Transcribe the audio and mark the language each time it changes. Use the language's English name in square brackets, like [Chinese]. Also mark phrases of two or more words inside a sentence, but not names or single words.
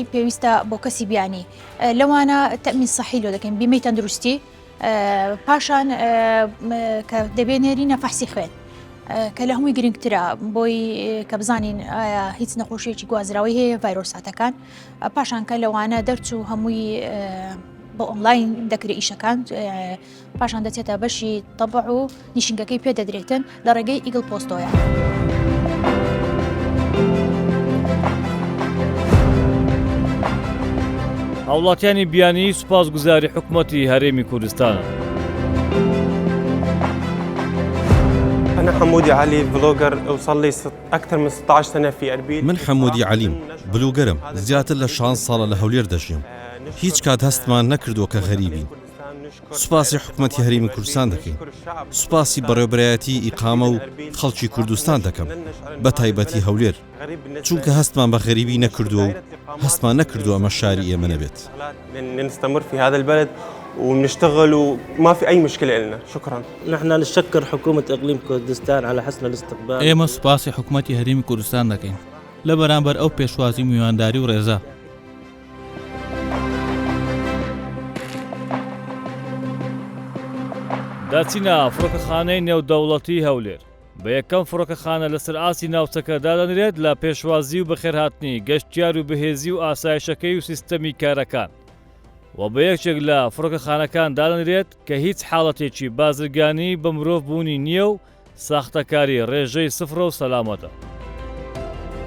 [Central Kurdish] پێویستە بۆ کەسی بیانی لەوانە [Arabic] تەمین سەحی [Central Kurdish] لۆ دەکەین بیمەی تەندروستی پاشان کە دەبێنێری نەفەحسی خوێن کە لە هەمووی گرنگترە بۆی کە بزانین هیچ نەخۆشیێکی گوازراوی هەیە ڤایرۆساتەکان پاشان کە لەوانە دەرچوو هەمووی بۆ ئۆنلاین دەکرێت ئیشەکان پاشان دەچێتە بەشی تەبع و نیشینگەکەی پێدەدرێتن لە ڕێگەی ئیگڵ پۆستۆیە. هاوڵاتیانی بیانی سوپاسگوزاری حکوومەتی هەرێمی کوردستانە. [Arabic] أنا حمودي علي بلوجر وصل لي أكثر من 16 سنة في أربيل. [Central Kurdish] من حمودي عليم بلوجرم زیاتر لە 6 ساڵە لە هەولێر دەژیم. هیچ کات هەستمان نەکردووە کە غەریبین. سوپاسی حکوومەتی هەرێمی کوردستان دەکەین. سوپاسی بەڕێوەبەرایەتی ئیقامە و خەڵکی کوردستان دەکەم بە تایبەتی هەولێر چونکە هەستمان بە غەریبی نەکردووە و هەستمان نەکردووە ئەمە شاری ئێمە نەبێت. [Arabic] نستمر في هذا البلد ونشتغل وما في أي مشكلة لنا. شكرا. نحن نشكر حكومة إقليم كردستان على حسن الاستقبال. [Central Kurdish] ئێمە سوپاسی حکوومەتی هەرێمی کوردستان دەکەین لە بەرامبەر ئەو پێشوازی میوانداری و ڕێزا. داچینە فڕۆکەخانەی نێودەوڵەتی هەولێر بە یەکەم فڕۆکەخانە لەسەر ئاسی ناوچەکە دادەنرێت لە پێشوازی و بەخێرهاتنی گەشتیار و بەهێزی و ئاسایشەکەی و سیستەمی کارەکان و بە یەکێک لە فڕۆکەخانەکان دادەنرێت کە هیچ حاڵەتێکی بازرگانی بە مرۆڤ بوونی نییە و ساختەکاری ڕێژەی سفرە و سەلامەتە.